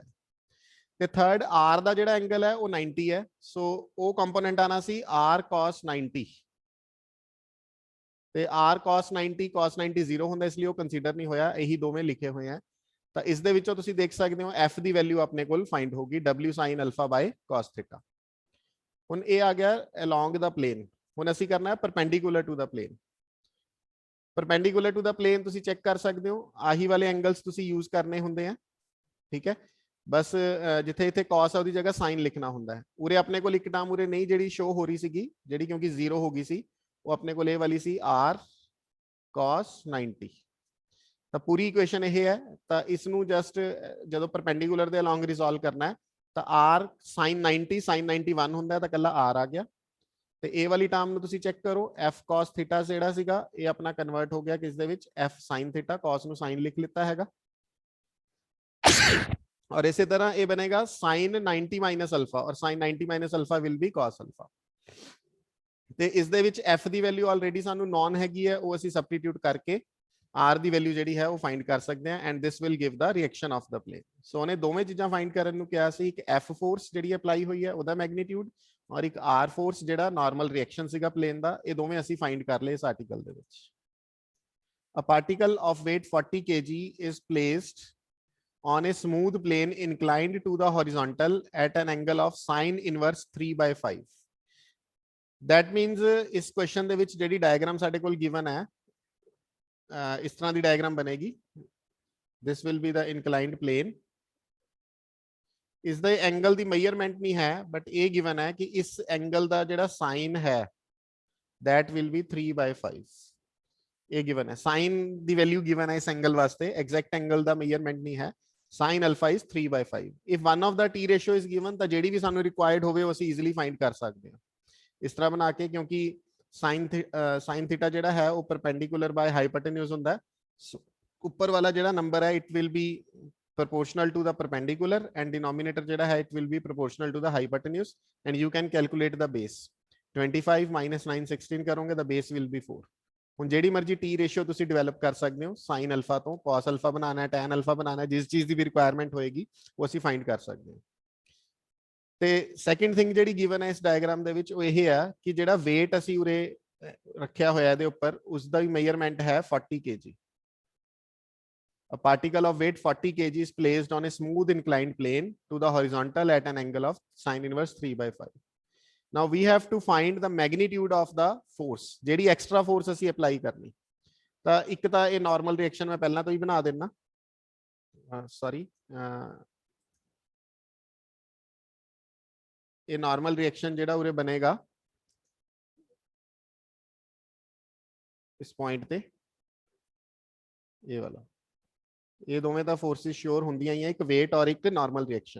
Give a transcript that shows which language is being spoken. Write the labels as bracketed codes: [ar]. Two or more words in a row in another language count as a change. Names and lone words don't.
[pa] ਤੇ ਥਰਡ R ਦਾ ਜਿਹੜਾ ਐਂਗਲ ਹੈ ਉਹ 90 ਹੈ, ਸੋ ਉਹ ਕੰਪੋਨੈਂਟ ਆਣਾ ਸੀ R cos 90, ਤੇ R cos 90 cos 90 0 ਹੁੰਦਾ, ਇਸ ਲਈ ਉਹ ਕੰਸੀਡਰ ਨਹੀਂ ਹੋਇਆ, ਇਹੀ ਦੋਵੇਂ ਲਿਖੇ ਹੋਏ ਆ। ਤਾਂ ਇਸ ਦੇ ਵਿੱਚੋਂ ਤੁਸੀਂ ਦੇਖ ਸਕਦੇ ਹੋ F ਦੀ ਵੈਲਿਊ ਆਪਣੇ ਕੋਲ ਫਾਈਂਡ ਹੋਗੀ [en] W sin alpha by cos theta। [pa] ਹੁਣ ਇਹ ਆ ਗਿਆ [en] along the plane. [pa] ਹੁਣ ਅਸੀਂ ਕਰਨਾ ਹੈ [en] perpendicular to the plane. perpendicular to the plane [pa] ਤੁਸੀਂ ਚੈੱਕ ਕਰ ਸਕਦੇ ਹੋ, ਆਹੀ ਵਾਲੇ ਐਂਗਲਸ ਤੁਸੀਂ ਯੂਜ਼ ਕਰਨੇ ਹੁੰਦੇ ਆ, ਠੀਕ ਹੈ। ਬਸ ਜਿੱਥੇ ਇੱਥੇ cos ਹੈ ਉਹਦੀ ਜਗ੍ਹਾ sin ਲਿਖਣਾ ਹੁੰਦਾ ਹੈ। ਉਰੇ ਆਪਣੇ ਕੋਲ ਇੱਕ ਟਰਮ ਉਰੇ ਨਹੀਂ ਜਿਹੜੀ ਸ਼ੋ ਹੋ ਰਹੀ ਸੀਗੀ, ਜਿਹੜੀ ਕਿਉਂਕਿ 0 ਹੋ ਗਈ ਸੀ, ਉਹ ਆਪਣੇ ਕੋਲ ਇਹ ਵਾਲੀ ਸੀ R cos 90। ਤਾਂ ਪੂਰੀ ਇਕੁਏਸ਼ਨ ਇਹ ਹੈ, ਤਾਂ ਇਸ ਨੂੰ ਜਸਟ ਜਦੋਂ ਪਰਪੈਂਡੀਕੂਲਰ ਦੇ ਅਲੋਂਗ ਰਿਜ਼ੋਲਵ ਕਰਨਾ ਹੈ ਤਾਂ R sin 90 sin 91 ਹੁੰਦਾ, ਤਾਂ ਕੱਲਾ R ਆ ਗਿਆ। ਤੇ ਇਹ ਵਾਲੀ ਟਰਮ ਨੂੰ ਤੁਸੀਂ ਚੈੱਕ ਕਰੋ, F cos ਥੀਟਾ ਜਿਹੜਾ ਸੀਗਾ ਇਹ ਆਪਣਾ ਕਨਵਰਟ ਹੋ ਗਿਆ ਕਿਸ ਦੇ ਵਿੱਚ, F sin ਥੀਟਾ, cos ਨੂੰ sin ਲਿਖ ਲਿੱਤਾ ਹੈਗਾ। [hi] और इसी तरह ये बनेगा sin 90 माइनस अल्फा, और sin 90 माइनस अल्फा [en] will be [hi] cos अल्फा। [pa] ਤੇ ਇਸ ਦੇ ਵਿੱਚ F ਦੀ ਵੈਲਿਊ ਆਲਰੇਡੀ ਸਾਨੂੰ ਨੋਨ ਹੈਗੀ ਹੈ, ਉਹ ਅਸੀਂ ਸਬਸਟੀਟਿਊਟ ਕਰਕੇ R ਦੀ ਵੈਲਿਊ ਜਿਹੜੀ ਹੈ ਉਹ ਫਾਈਂਡ ਕਰ ਸਕਦੇ ਹਾਂ, [en] and this will give the reaction of the plane. [pa] ਸੋ ਉਹਨੇ ਦੋਵੇਂ ਚੀਜ਼ਾਂ ਫਾਈਂਡ ਕਰਨ ਨੂੰ ਕਿਹਾ ਸੀ, ਇੱਕ F ਫੋਰਸ ਜਿਹੜੀ ਅਪਲਾਈ ਹੋਈ ਹੈ ਉਹਦਾ ਮੈਗਨੀਟਿਊਡ, ਔਰ ਇੱਕ R ਫੋਰਸ ਜਿਹੜਾ [en] normal reaction [pa] ਸੀਗਾ ਪਲੇਨ ਦਾ, ਇਹ ਦੋਵੇਂ ਅਸੀਂ ਫਾਈਂਡ ਕਰ ਲਏ ਇਸ ਆਰਟੀਕਲ ਦੇ ਵਿੱਚ। [en] A particle of weight 40 kg is placed on a smooth plane inclined to the horizontal at an angle of sin inverse 3/5। That means [pa] ਇਸ ਕਵੇਸ਼ਚਨ ਦੇ ਵਿੱਚ ਜਿਹੜੀ ਡਾਇਗ੍ਰਾਮ ਸਾਡੇ ਕੋਲ ਗਿਵਨ ਹੈ, ਇਸ ਤਰ੍ਹਾਂ ਦੀ ਡਾਇਗ੍ਰਾਮ ਬਣੇਗੀ। [en] This will be the inclined plane। [pa] ਇਸ ਦੇ ਐਂਗਲ ਦੀ ਮੇਜਰਮੈਂਟ ਨਹੀਂ ਹੈ, ਬਟ ਇਹ ਗਿਵਨ ਹੈ ਕਿ ਇਸ ਐਂਗਲ ਦਾ ਜਿਹੜਾ ਸਾਈਨ ਹੈ [en] that will be 3/5। [pa] ਇਹ ਗਿਵਨ ਹੈ, ਸਾਈਨ ਦੀ ਵੈਲਿਊ ਗਿਵਨ ਹੈ ਇਸ ਐਂਗਲ ਵਾਸਤੇ, ਐਗਜ਼ੈਕਟ ਐਂਗਲ ਦਾ ਮੇਜਰਮੈਂਟ ਨਹੀਂ ਹੈ। [en] sin alpha is 3/5। if one of the t ratio is given [pa] ਤਾਂ ਜਿਹੜੀ ਵੀ ਸਾਨੂੰ ਰਿਕੁਆਇਰਡ ਹੋਵੇ ਉਹ ਅਸੀਂ ਈਜ਼ੀਲੀ ਫਾਈਂਡ ਕਰ ਸਕਦੇ ਹਾਂ ਇਸ ਤਰ੍ਹਾਂ ਬਣਾ ਕੇ, ਕਿਉਂਕਿ sin ਥੀਟਾ ਜਿਹੜਾ ਹੈ ਉਹ [en] perpendicular by hypotenuse [pa] ਹੁੰਦਾ ਹੈ। ਉੱਪਰ ਵਾਲਾ ਜਿਹੜਾ ਨੰਬਰ ਹੈ [en] it will be proportional to the perpendicular and denominator [pa] ਜਿਹੜਾ ਹੈ [en] it will be proportional to the hypotenuse, and you can calculate the base। 25 minus 9 16 ਕਰੋਗੇ the base will be 4। [pa] ਹੁਣ ਜਿਹੜੀ ਮਰਜ਼ੀ [en] t ratio [pa] ਤੁਸੀਂ ਡਿਵੈਲਪ ਕਰ ਸਕਦੇ ਹੋ, [en] sine alpha [pa] ਤੋਂ cos ਅਲਫਾ ਬਣਾਉਣਾ ਹੈ, [en] tan alpha [pa] ਬਣਾਉਣਾ ਹੈ, ਜਿਸ ਚੀਜ਼ ਦੀ ਵੀ ਰਿਕੁਆਇਰਮੈਂਟ ਹੋਏਗੀ ਉਹ ਅਸੀਂ ਫਾਈਂਡ ਕਰ ਸਕਦੇ ਹਾਂ। ਤੇ [en] second thing [pa] ਜਿਹੜੀ ਗਿਵਨ ਹੈ ਇਸ ਡਾਇਗਰਾਮ ਦੇ ਵਿੱਚ ਉਹ ਇਹ ਆ ਕਿ ਜਿਹੜਾ weight ਅਸੀਂ ਉਰੇ ਰੱਖਿਆ ਹੋਇਆ ਇਹਦੇ ਉੱਪਰ, ਉਸ ਦਾ ਵੀ ਮੇਜਰਮੈਂਟ ਹੈ 40 kg। [en] A particle of weight 40 kg is placed on a smooth inclined plane to the horizontal at an angle of sin inverse 3/5। Now we have to find the magnitude of the force, [pa] ਜਿਹੜੀ extra force ਅਸੀਂ ਅਪਲਾਈ ਕਰਨੀ। ਤਾਂ ਇੱਕ ਤਾਂ ਇਹ [en] normal reaction [pa] ਮੈਂ ਪਹਿਲਾਂ ਤੋਂ ਹੀ ਬਣਾ ਦੇਣਾ, ਸੌਰੀ ਇਹ [en] normal reaction [pa] ਜਿਹੜਾ ਉਰੇ ਬਣੇਗਾ ਇਸ ਪੁਆਇੰਟ ਤੇ, ਇਹ ਵਾਲਾ, ਇਹ ਦੋਵੇਂ ਤਾਂ ਫੋਰਸਿਸ ਸ਼ੋਰ ਹੁੰਦੀਆਂ ਹੀ ਆ, ਇੱਕ weight ਔਰ ਇੱਕ [en] normal reaction.